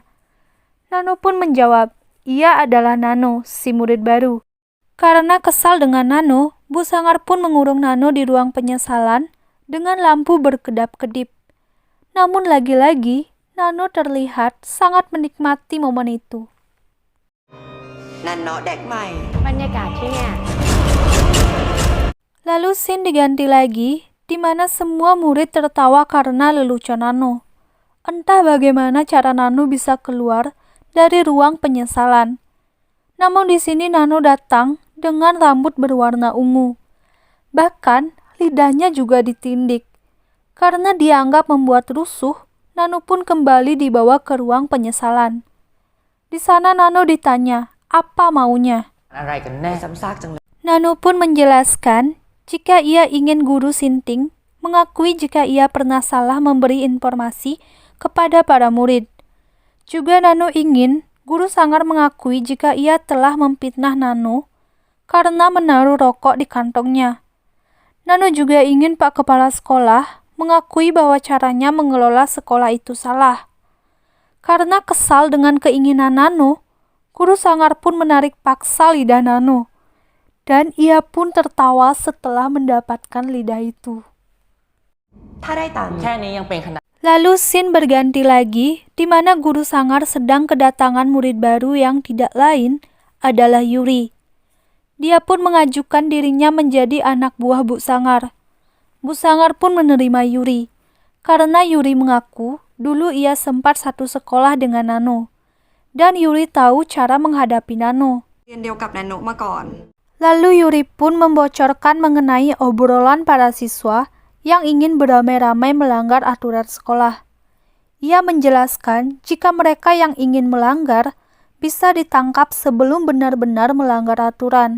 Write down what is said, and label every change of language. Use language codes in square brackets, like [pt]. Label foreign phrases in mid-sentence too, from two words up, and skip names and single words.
[id] Nano pun menjawab, ia adalah Nano, si murid baru. Karena kesal dengan Nano, Bu Sangar pun mengurung Nano di ruang penyesalan dengan lampu berkedap-kedip. Namun lagi-lagi, Nano terlihat sangat menikmati momen itu. [th] นันโนะเด็กใหม่ บรรยากาศที่เนี่ย [id] Lalu scene diganti lagi, di mana semua murid tertawa karena lelucon Nano. Entah bagaimana cara Nano bisa keluar dari ruang penyesalan. Namun di sini Nano datang dengan rambut berwarna ungu. Bahkan lidahnya juga ditindik. Karena dianggap membuat rusuh, Nano pun kembali dibawa ke ruang penyesalan. Di sana Nano ditanya, apa maunya? [th] อะไรกันแน่ ซ้ำซากจังเลย [id] Nano pun menjelaskan jika ia ingin guru Sinting mengakui jika ia pernah salah memberi informasi kepada para murid. Juga Nano ingin guru Sangar mengakui jika ia telah memfitnah Nano karena menaruh rokok di kantongnya. Nano juga ingin Pak Kepala Sekolah mengakui bahwa caranya mengelola sekolah itu salah. Karena kesal dengan keinginan Nano, guru Sangar pun menarik paksa lidah Nano. Dan ia pun tertawa setelah mendapatkan lidah itu. [th] ถ้าได้ตามนี้ แค่นี้ยังเป็นขนาด [id] Lalu scene berganti lagi, di mana guru Sangar sedang kedatangan murid baru yang tidak lain adalah Yuri. Dia pun mengajukan dirinya menjadi anak buah Bu Sangar. Bu Sangar pun menerima Yuri, karena Yuri mengaku dulu ia sempat satu sekolah dengan Nano. Dan Yuri tahu cara menghadapi Nano. [th] เรียนเดียวกับนันโนะมาก่อน [id] Lalu Yuri pun membocorkan mengenai obrolan para siswa yang ingin beramai-ramai melanggar aturan sekolah. Ia menjelaskan jika mereka yang ingin melanggar bisa ditangkap sebelum benar-benar melanggar aturan.